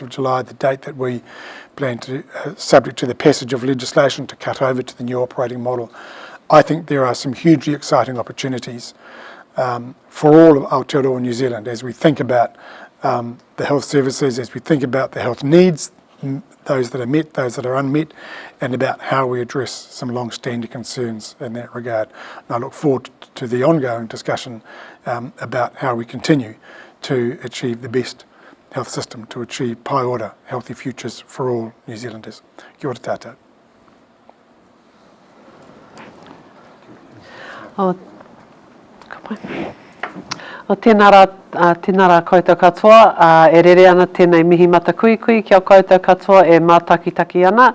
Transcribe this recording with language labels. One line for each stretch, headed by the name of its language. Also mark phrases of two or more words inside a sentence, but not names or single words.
English: of July, the date that we plan to, subject to the passage of legislation, to cut over to the new operating model, I think there are some hugely exciting opportunities for all of Aotearoa New Zealand as we think about the health services, as we think about the health needs those that are met, those that are unmet, and about how we address some long-standing concerns in that regard. And I look forward to the ongoing discussion about how we continue to achieve the best health system, to achieve
Māori: pai ora,
English: healthy futures for all New Zealanders.
Māori: Kia ora tātou. O tēnā rā koutou katoa, e rere ana tēnei mihi mata kui kia koutou katoa e mātakitaki ana.